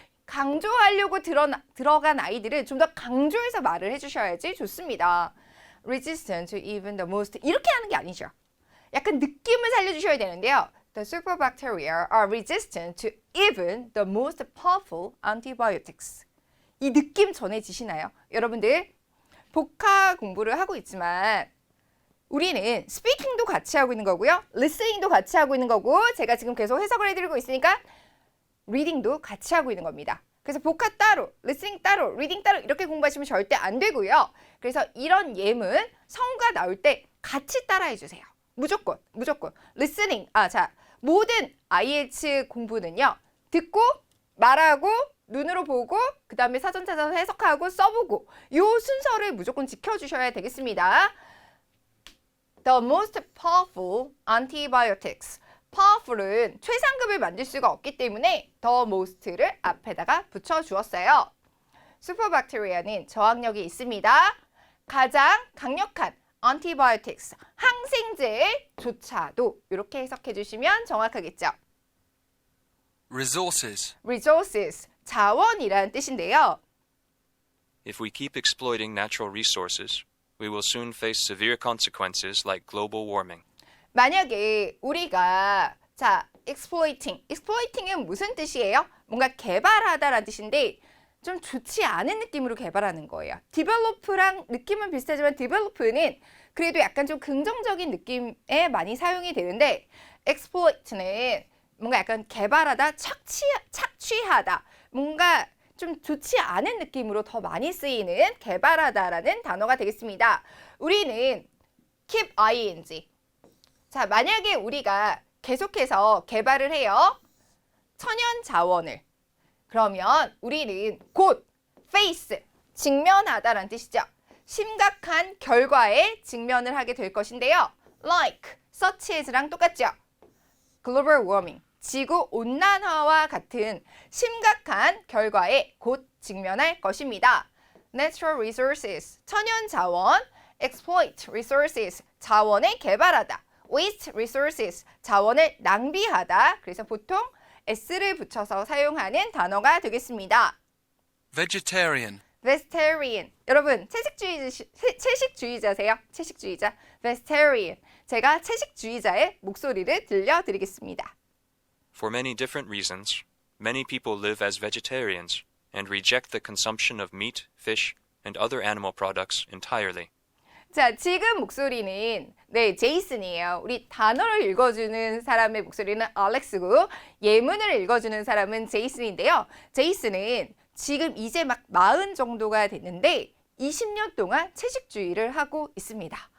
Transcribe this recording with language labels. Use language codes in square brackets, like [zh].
[ko] 강조하려고 들어간 아이들은 좀 더 강조해서 말을 해주셔야지 좋습니다. [en] resistant to even the most [ko] 이렇게 하는 게 아니죠. 약간 느낌을 살려주셔야 되는데요. [en] The superbacteria are resistant to even the most powerful antibiotics. [ko] 이 느낌 전해지시나요? 여러분들 복화 공부를 하고 있지만 우리는 스피킹도 같이 하고 있는 거고요. 리스닝도 같이 하고 있는 거고 제가 지금 계속 해석을 해드리고 있으니까 리딩도 같이 하고 있는 겁니다. 그래서 복화 따로, 리스닝 따로, 리딩 따로 이렇게 공부하시면 절대 안 되고요. 그래서 이런 예문, 성우가 나올 때 같이 따라해 주세요. 무조건. 리스닝. 자, 모든 IH 공부는요. 듣고, 말하고, 눈으로 보고, 그 다음에 사전 찾아서 해석하고, 써보고 이 순서를 무조건 지켜주셔야 되겠습니다. [en] The most powerful antibiotics. [ko] powerful은 최상급을 만들 수가 없기 때문에 the most를 앞에다가 붙여주었어요. 슈퍼박테리아는 저항력이 있습니다. 가장 강력한 antibiotics, 항생제조차도 이렇게 해석해 주시면 정확하겠죠. [en] resources, [ko] resources, 자원이라는 뜻인데요. [en] If we keep exploiting natural resources, we will soon face severe consequences like global warming. [ko] 만약에 우리가 exploiting은 무슨 뜻이에요? 뭔가 개발하다라는 뜻인데 좀 좋지 않은 느낌으로 개발하는 거예요. develop랑 느낌은 비슷하지만 develop는 그래도 약간 좀 긍정적인 느낌에 많이 사용이 되는데 exploit는 뭔가 약간 개발하다, 착취하다, 뭔가 좀 좋지 않은 느낌으로 더 많이 쓰이는 개발하다라는 단어가 되겠습니다. 우리는 keep ing. 자, 만약에 우리가 계속해서 개발을 해요. 천연 자원을. 그러면 우리는 곧 face, 직면하다라는 뜻이죠. 심각한 결과에 직면을 하게 될 것인데요. like, such as랑 똑같죠. global warming, 지구 온난화와 같은 심각한 결과에 곧 직면할 것입니다. natural resources, 천연 자원, exploit resources, 자원을 개발하다. waste resources, 자원을 낭비하다. 그래서 보통 s를 붙여서 사용하는 단어가 되겠습니다. [en] vegetarian, vegetarian. [ko] 여러분, 채식주의자세요? 채식주의자. vegetarian. 제가 채식주의자의 목소리를 들려드리겠습니다. [en] For many different reasons, many people live as vegetarians and reject the consumption of meat, fish, and other animal products entirely. [ko] 자, 지금 목소리는 제이슨이에요. 우리 단어를 읽어주는 사람의 목소리는 알렉스고 예문을 읽어주는 사람은 제이슨인데요. 제이슨은 지금 이제 막 40 정도가 됐는데 20년 동안 채식주의를 하고 있습니다.